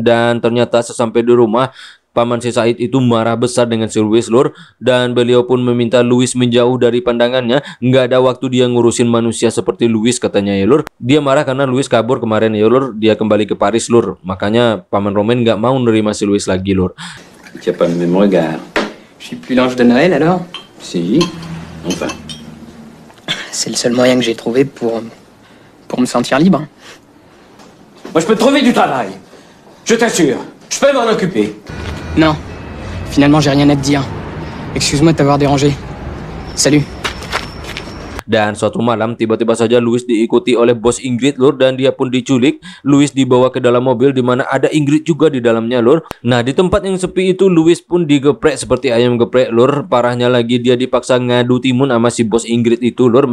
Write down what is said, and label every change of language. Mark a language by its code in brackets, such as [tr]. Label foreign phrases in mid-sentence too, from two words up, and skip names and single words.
[id] Dan ternyata sesampai di rumah, paman si Said itu marah besar dengan si Louis lur. Dan beliau pun meminta Louis menjauh dari pandangannya. Nggak ada waktu dia ngurusin manusia seperti Louis katanya ya lur. Dia marah karena Louis kabur kemarin ya lur. Dia kembali ke Paris lur. Makanya paman Roman nggak mau nerima si Louis lagi lur. [fr] Tu n'as pas le même regard. Je suis plus l'ange de Noël alors? Si, enfin. C'est le seul moyen que j'ai trouvé pour me sentir libre. Moi, je peux te trouver du travail. Je t'assure. Je peux m'en occuper. Non, finalement j'ai rien à te dire. Excuse-moi de t'avoir dérangé. Salut. [id] Dan suatu malam tiba-tiba saja Louis diikuti oleh bos Ingrid lur, dan dia pun diculik. Louis dibawa ke dalam mobil di mana ada Ingrid juga di dalamnya lur. Nah di tempat yang sepi itu Louis pun digeprek seperti ayam geprek lur. Parahnya lagi dia dipaksa ngadu timun sama si bos Ingrid itu lur.